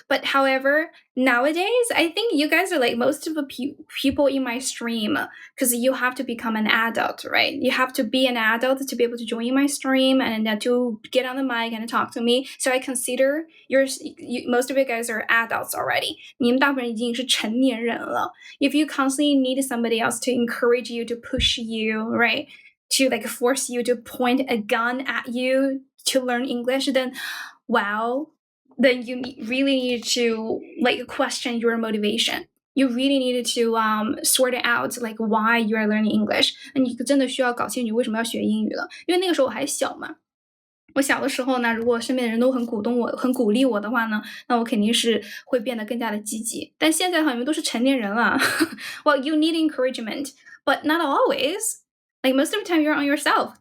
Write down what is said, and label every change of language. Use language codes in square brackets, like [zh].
[en] But however, nowadays, I think you guys are like most of the people in my stream, because you have to become an adult, right? You have to be an adult to be able to join my stream and to get on the mic and talk to me. So I consider most of you guys are adults already. [zh] 你们大部分已经是成年人了. [en] If you constantly need somebody else to encourage you, to push you, right? To like force you to point a gun at you to learn English, then wow. Then you really need to like question your motivation. You really need to sort it out like why you are learning English. [zh] 那你真的需要搞清楚为什么要学英语了，因为那个时候我还小嘛。我小的时候呢，如果身边的人都很鼓励我的话呢，那我肯定是会变得更加的积极。但现在的话，你们都是成年人了。 [en] Well, you need encouragement, but not always. Like most of the time, you're on yourself.